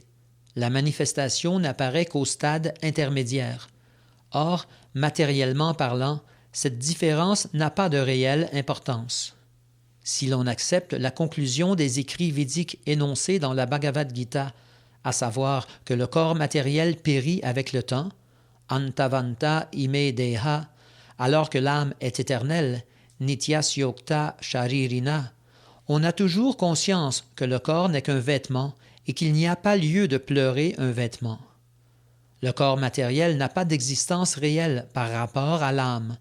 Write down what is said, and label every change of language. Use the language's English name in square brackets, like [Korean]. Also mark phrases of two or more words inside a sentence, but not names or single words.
[French] La manifestation n'apparaît qu'au stade intermédiaire. Or, matériellement parlant, cette différence n'a pas de réelle importance. Si l'on accepte la conclusion des écrits védiques énoncés dans la Bhagavad Gita, à savoir que le corps matériel périt avec le temps, [Sanskrit] अन्तवन्त इमे देह, [French] alors que l'âme est éternelle, [Sanskrit] नित्यस्योक्त शरीरिण, [French] on a toujours conscience que le corps n'est qu'un vêtement et qu'il n'y a pas lieu de pleurer un vêtement. Le corps matériel n'a pas d'existence réelle par rapport à l'âme.